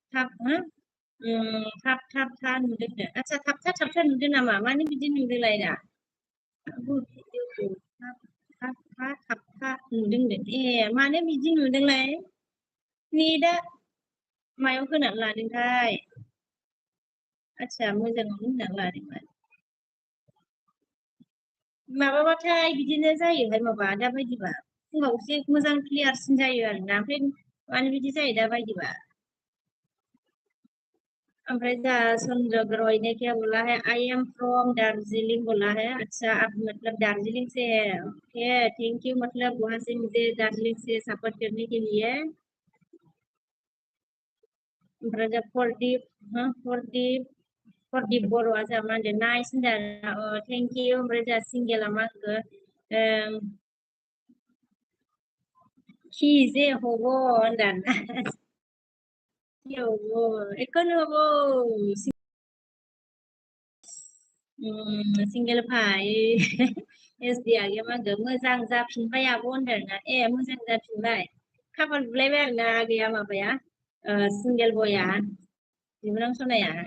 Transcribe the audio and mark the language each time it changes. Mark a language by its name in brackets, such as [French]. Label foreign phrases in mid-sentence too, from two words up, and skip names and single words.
[Bodo] था नुदों आच्छा थाबथा नुदों नामा मानो बिदि नुदोंलाय दा भिडिअखौ थाबथा नुदों ए मानो बिदि नुदोंलाय नेटआ मायाव होनानै लादोंथाय आच्छा मोजाङावनो होनानै लादोंमोन माबाबाथाय बिदिनो जायोहाय माबा दा बायदिबा फुङाव एसे मोजां क्लियारसिन जायो आरोना ओमफ्राय मानो बिदि जायो दा बायदिबा ओमफ्राय जोंहा [Hindi] संजोग रॉय ने क्या बोला है [English] I am from Darjeeling [Hindi] बोला है अच्छा आप मतलब दार्जिलिंग से है [English] okay thank you [Hindi] मतलब वहां से मुझे दार्जिलिंग से सपोर्ट करने के लिए [Bodo] ओमफ्राय जोंहा प्रदीप बर'आ जोंहा मा होनदों नाइस होनदों [English] thank you [Bodo] ओमफ्राय जोंहा सिंगेला मा होनखो खिजे हब होनदों एखौनो हबो सिंगेल भाई एस डि आगैया मा होनदों मोजां जाफिनबाय आब' होनदोंना ए मोजां जाफिनबाय खाफाल बुलायबाय आरोना आगैया माबाया सिंगेल बयआ बिबोनां सनाया